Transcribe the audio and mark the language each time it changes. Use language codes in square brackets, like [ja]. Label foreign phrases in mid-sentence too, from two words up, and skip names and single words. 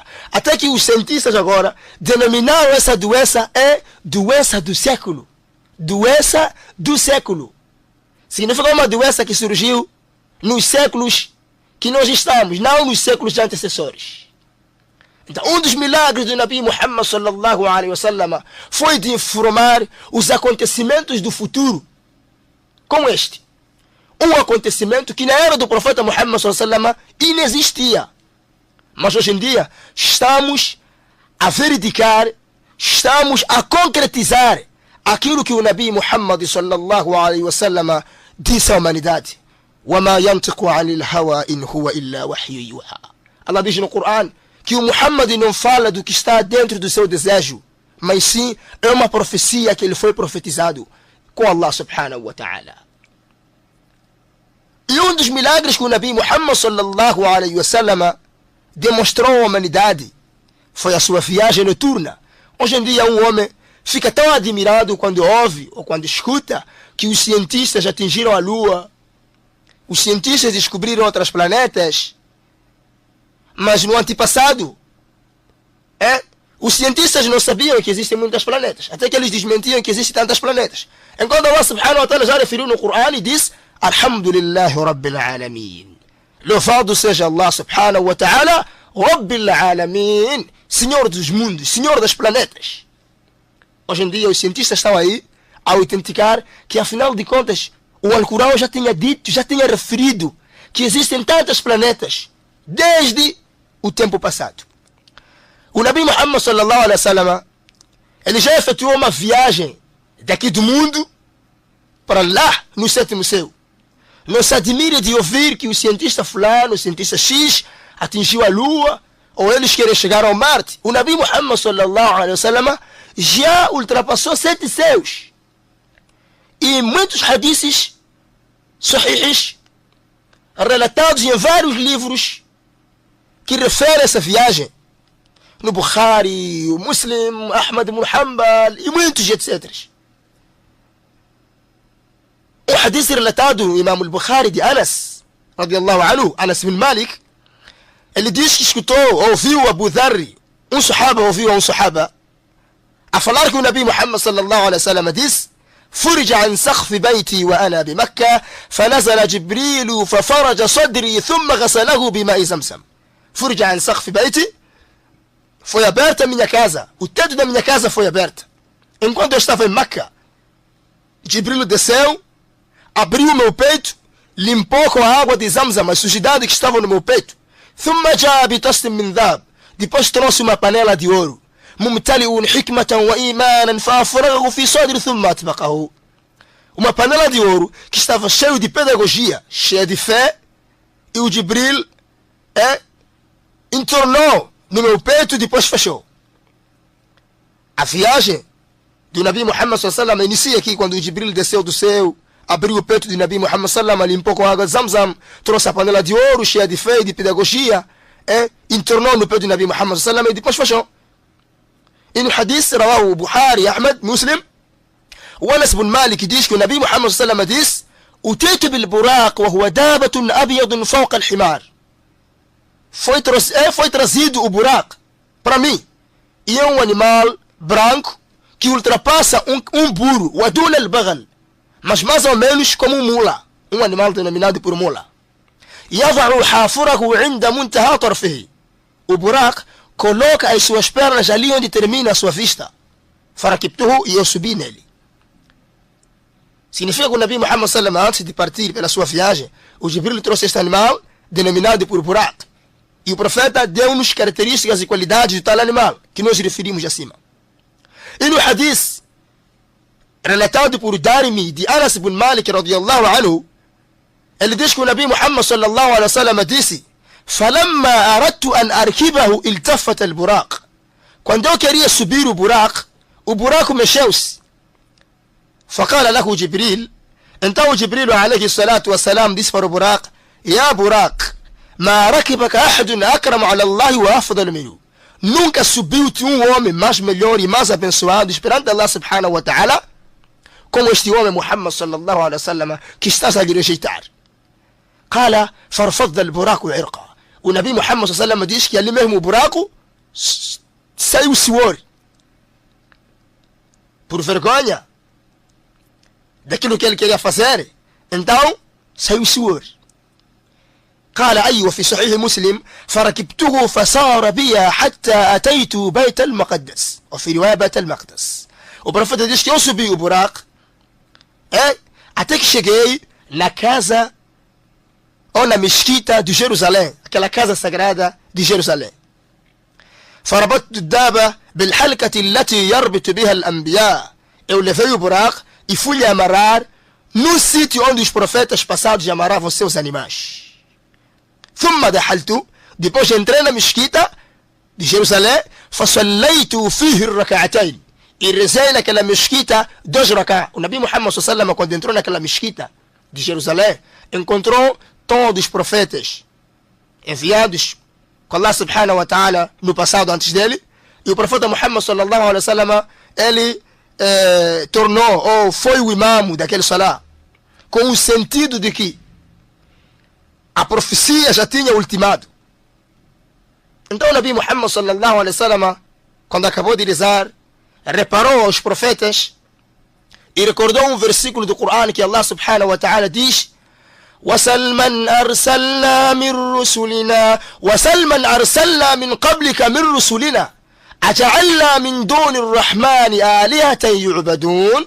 [pt] Até que os cientistas agora denominaram essa doença doença do século. Doença do século. Significa uma doença que surgiu nos séculos que nós estamos, não nos séculos antecessores. Então, um dos milagres do Nabi Muhammad [ar] صلى الله عليه وسلم [pt] foi de informar os acontecimentos do futuro, como este. Um acontecimento que na era do profeta Muhammad [ar] صلى الله عليه وسلم [pt] inexistia. Mas hoje em dia estamos a verificar, estamos a concretizar aquilo que o Nabi Muhammad [ar] صلى الله عليه وسلم [pt] disse à humanidade. [ar] وَمَا يَنْتِقُ عَنِ الْهَوَى إِنْ هُوَ إِلَّا وَحْيٌ يُوحَى. [pt] Allah diz no Coran que o Muhammad não fala do que está dentro do seu desejo, mas sim é uma profecia que ele foi profetizado com Allah [ar] سبحانه وتعالى. [pt] E um dos milagres que o Nabi Muhammad [ar] صلى الله عليه وسلم [pt] demonstrou à humanidade foi a sua viagem noturna. Hoje em dia um homem fica tão admirado quando ouve ou quando escuta que os cientistas atingiram a Lua, os cientistas descobriram outros planetas, mas no antepassado, os cientistas não sabiam que existem muitos planetas, até que eles desmentiam que existem tantos planetas. Enquanto Allah [ar] سبحانه وتعالى [pt] já referiu no Coran e diz: [ar] الحمد لله رب العالمين. [pt] Louvado seja Allah [ar] سبحانه وتعالى, رب العالمين, [pt] Senhor dos mundos, Senhor dos planetas. Hoje em dia os cientistas estão aí a autenticar que afinal de contas o Alcorão já tinha dito, já tinha referido que existem tantos planetas desde o tempo passado. O Nabi Muhammad [ar] صلى الله عليه وسلم, [pt] ele já efetuou uma viagem daqui do mundo para lá no sétimo céu. Não se admire de ouvir que o cientista fulano, o cientista X, atingiu a Lua, ou eles querem chegar ao Marte. O Nabi Muhammad [ar] صلى الله عليه وسلم [pt] já ultrapassou 7 céus. E muitos hadiths sahihs relatados em vários livros que referem a essa viagem. No Bukhari, o Muslim, Ahmad ibn Hanbal e muitos etc. O hadith relatado do Imam al-Bukhari de Anas, [ar] رضي الله عنه, [pt] Anas bin Malik, ele diz que escutou, ouviu Abu Dharr, um sahaba ouviu a um sahaba, a falar que o Nabi Muhammad [ar] صلى الله عليه وسلم [pt] diz: [ar] فرج عن سقف بيتي وأنا بمكة فنزل جبريل ففرج صدري ثم غسله بماء زمزم. فرج عن سقف بيتي, [pt] foi aberta a minha casa, o teto da minha casa foi aberto. Enquanto eu estava em Meca, Jibril desceu, abriu o meu peito, limpou com a água de Zamzam a sujidade que estava no meu peito. [ar] ثم جاء بطست من ذهب, [pt] depois trouxe uma panela de ouro. [ar] ممتلئ حكمة وإيمانا فأفرغه في صدر ثم أطبقه. [pt] Uma panela de ouro que estava cheio de pedagogia, cheia de fé, e o Jibril entornou no meu peito e depois fechou. A viagem do Nabi Muhammad [ar] صلى الله عليه وسلم [pt] inicia aqui quando o Jibril desceu do céu, abriu o peito do Nabi Muhammad [ar] صلى الله عليه وسلم, [pt] limpou com água de Zamzam, trouxe a panela de ouro cheia de fé e de pedagogia, entornou no peito do Nabi Muhammad [ar] صلى الله عليه وسلم [pt] e depois fechou. E no hadith, rawahu Bukhari, Ahmad, Muslim, O Anas ibn Malik diz que o Nabi Muhammad [ar] صلى الله عليه وسلم [pt] disse: [ar] "أتيت بالبراق وهو دابة أبيض فوق الحمار." [pt] Foi trazido o buraq para mim. E é um animal branco que ultrapassa um burro, o [ar] عدل البغل, [pt] mas mais ou menos como um mula, um animal denominado por mula. [ar] يضع حافره عند منتهى طرفه. [pt] O buraq coloca as suas pernas ali onde termina a sua vista. Farakibtuhu, e eu subi nele. Significa que o Nabi Muhammad [ar] صلى الله عليه وسلم, [pt] antes de partir pela sua viagem, o Jibril trouxe este animal denominado por buraq. E o profeta deu-nos características e qualidades de tal animal, que nós referimos acima. E no hadith relatado por Darimi de Anas ibn Malik [ar] رضي الله عنه, [pt] ele diz que o Nabi Muhammad [ar] صلى الله عليه وسلم [pt] disse: [ar] "فلما أردت أن أركبه التفت البراق." [pt] Quando eu queria subir o buraco mexeu-se. [ar] فقال له جبريل, [pt] então o Jibril [ar] عليه الصلاة والسلام [pt] disse para o buraco: [ar] "Ya buraq, ما ركبك أحد أكرم على الله وأفضل منه." [pt] Nunca subiu-te um homem mais melhor e mais abençoado perante Allah [ar] سبحانه وتعالى [pt] como este homem Muhammad [ar] صلى الله عليه وسلم [pt] que estás a lhe rejeitar. [ar] قال فارفض البراق عرقا. [pt] O Nabi Muhammad [ar] صلى الله عليه وسلم [pt] diz que ali mesmo o buraco saiu suor por vergonha daquilo que ele queria fazer. Então saiu suor. [ar] قال أيوة في صحيح مسلم: "فركبته فسار بي حتى أتيت بيت المقدس." وفي رواية بيت المقدس. [pt] O profeta diz que eu subi o buraco até que cheguei na casa ou na mesquita de Jerusalém, aquela casa sagrada de Jerusalém. [ar] فربطت الدابة بالحلقة التي يربط بها الأنبياء. [pt] Eu levei o buraco e fui amarrar no sítio onde os profetas passados amarravam seus animais. [ar] ثم دخلت, [pt] depois entrei na mesquita de Jerusalém, [ar] فصليت فيه الركعتين, [pt] e rezei naquela mesquita 2 rak'ah. O Nabi Muhammad [ar] صلى الله عليه وسلم, [pt] quando entrou naquela mesquita de Jerusalém, encontrou todos os profetas enviados com Allah [ar] سبحانه وتعالى [pt] no passado antes dele, e o profeta Muhammad [ar] صلى الله عليه وسلم, [pt] ele tornou ou foi o imamo daquele salah, com o sentido de que a profecia já tinha ultimado. Então o Nabi Muhammad [ar] صلى الله عليه وسلم, [pt] quando acabou de rezar, reparou aos profetas e recordou um versículo do Corão que Allah [ar] سبحانه وتعالى [pt] diz: [ar] "وَسَلْ مَنْ أَرْسَلْنَا مِنْ رُسُلِنَا وَسَلْ مَنْ أَرْسَلْنَا مِنْ قَبْلِكَ مِنْ رُسُلِنَا أَجَعَلْنَا مِنْ دُونِ الرَّحْمَنِ آلِهَةً يُعْبَدُونَ."